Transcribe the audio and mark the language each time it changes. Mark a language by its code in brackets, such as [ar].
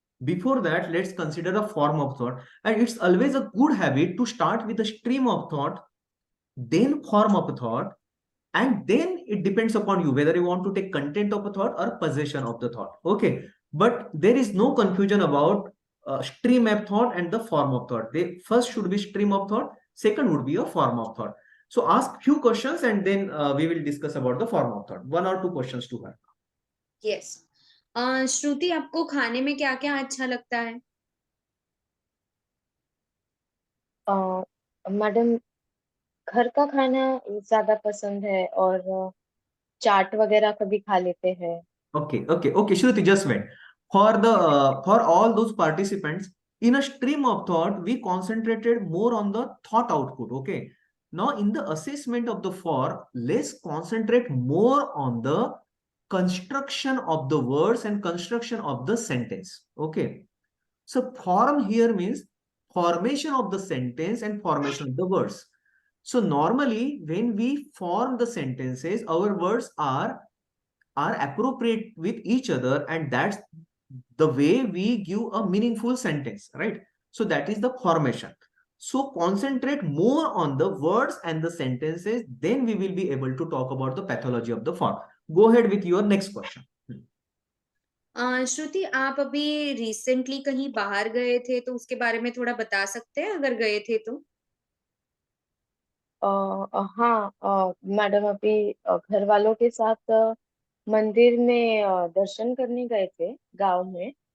[en] Before that, let's consider a form of thought. And it's always a good habit to start with a stream of thought, then form of a thought, and then it depends upon you whether you want to take content of a thought or possession of the thought. Okay. But there is no confusion about stream of thought and the form of thought. They first should be stream of thought, second would be a form of thought. So ask few questions and then we will discuss about the form of thought. 1 or 2 questions to her. Yes. [hi] श्रुति, आपको खाने में क्या क्या अच्छा लगता है? Madam, घर का खाना ज्यादा पसंद है और चाट वगैरह कभी खा लेते हैं. [en] Okay, Shruti, just wait. For all those participants, in a stream of thought, we concentrated more on the thought output. Okay. Now, in the assessment of the for, let's concentrate more on the construction of the words and construction of the sentence. Okay. So form here means formation of the sentence and formation of the words. So normally, when we form the sentences, our words are appropriate with each other, and that's the way we give a meaningful sentence, right? So that is the formation. So concentrate more on the words and the sentences, then we will be able to talk about the pathology of the form. Go ahead with your next question. [hi] श्रुति, आप अभी recently कहीं बाहर गए थे तो उसके बारे में थोड़ा बता सकते हैं अगर गए थे तो? हाँ मैडम अभी घर वालों के साथ मंदिर में दर्शन करने गए थे गांव में।